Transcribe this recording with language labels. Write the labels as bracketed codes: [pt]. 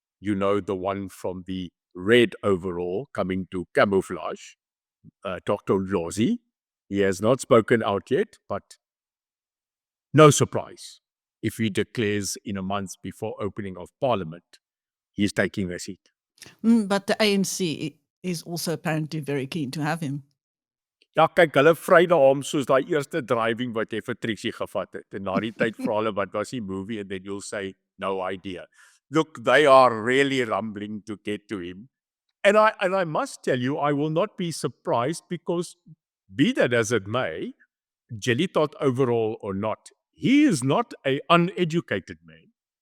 [en] You know, the one from the red overall coming to camouflage, Dr. Lozi. He has not spoken out yet, but No surprise if he declares in a month before opening of Parliament, he's taking a seat. But the ANC is also apparently very keen to have him. [af] Ja, kyk, hulle vry na hom soos daai eerste driving wat jy vir Trixie gevat het. En na die tyd vra hulle wat was die movie [en] and then you'll say no idea. Look, they are really rumbling to get to him. And I must tell you, I will not be surprised because be that as it may, jelly tot overall or not, he is not an uneducated man.